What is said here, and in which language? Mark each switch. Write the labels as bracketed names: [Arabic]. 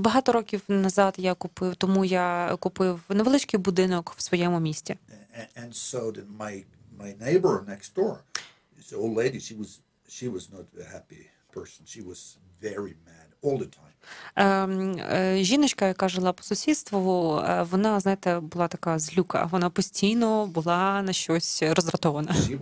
[Ukrainian] Багато років назад я купив, тому я купив невеличкий будинок в своєму місті. [English] And so then my neighbor next door, this old lady, she was not a happy person. She was very mad all the time. [Ukrainian] Жіночка, яка жила по сусідству, вона, знаєте, була така злюка. Вона постійно була на щось роздратована.